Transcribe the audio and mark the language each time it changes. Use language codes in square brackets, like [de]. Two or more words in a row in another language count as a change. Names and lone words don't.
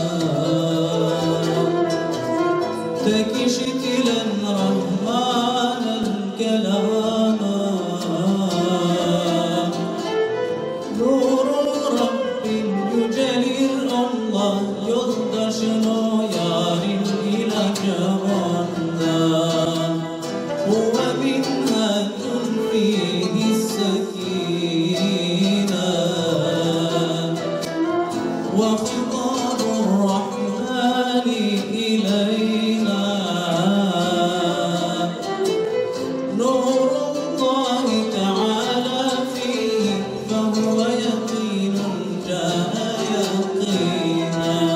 [tr] Tek işitilen Rahman'ın kelamı Nuru Rabbim yücelir Allah Yoldaşın o yarim ilacı ondan [ar] هو منّة فيه sekine وخطاب الرحمن إلينا نور الله تعالى فيه فهو يقين جاء يقينا